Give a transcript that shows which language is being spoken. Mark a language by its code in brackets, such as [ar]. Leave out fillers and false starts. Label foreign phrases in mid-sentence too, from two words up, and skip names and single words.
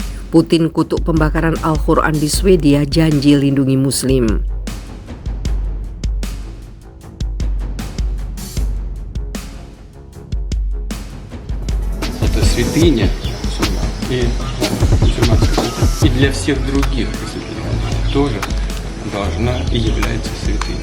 [id] Putin kutuk pembakaran Al-Quran di Swedia, janji lindungi Muslim. [ru] Это святыня и для всех других тоже должна и является святыней.